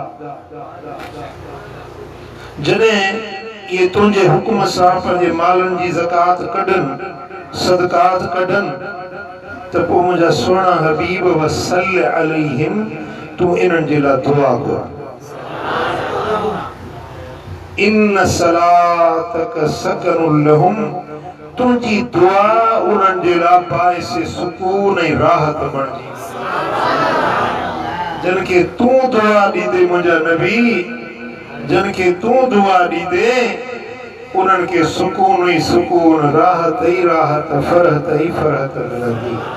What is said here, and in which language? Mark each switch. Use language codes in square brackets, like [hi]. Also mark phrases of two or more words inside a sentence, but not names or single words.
[sd] जॾहिं ये तुझे हुक्म सां पंहिंजे मालनि जी ज़कात कढनि, सदकात कढनि, त पोइ मुंहिंजा सुहिणा हबीब वसल अलैहिम, तू इन्हनि जे लाइ दुआ कर। [ar] إن صلاتك سكن لهم, [sd] तुंहिंजी दुआ उन्हनि जे लाइ बाइसे सुकून ऐं राहत बणिजी। जिन खे तूं दुआ ॾींदे मुंहिंजा नबी, जिन खे तूं दुआ ॾींदे उन्हनि खे सुकून ई सुकून, राहत ई राहत, फरहत ई फरहत मिलंदी।